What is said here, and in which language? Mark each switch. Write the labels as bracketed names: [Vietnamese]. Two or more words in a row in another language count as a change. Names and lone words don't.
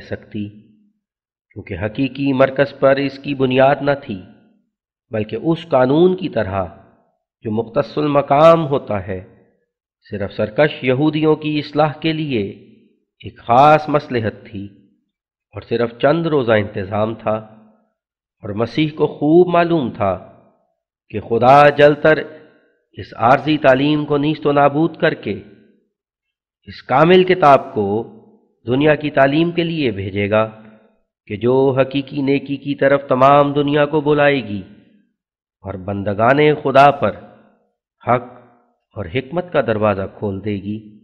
[Urdu] سکتی، کیونکہ حقیقی مرکز پر اس کی بنیاد نہ تھی، بلکہ اس قانون کی طرح جو مختص المقام ہوتا ہے، صرف سرکش یہودیوں کی اصلاح کے لیے ایک خاص مصلحت تھی، اور صرف چند روزہ انتظام تھا، اور مسیح کو خوب معلوم تھا کہ خدا جلد تر اس عارضی تعلیم کو نیست و نابود کر کے اس کامل کتاب کو دنیا کی تعلیم کے لیے بھیجے گا کہ جو حقیقی نیکی کی طرف تمام دنیا کو بلائے گی اور بندگان خدا پر حق اور حکمت کا دروازہ کھول دے گی۔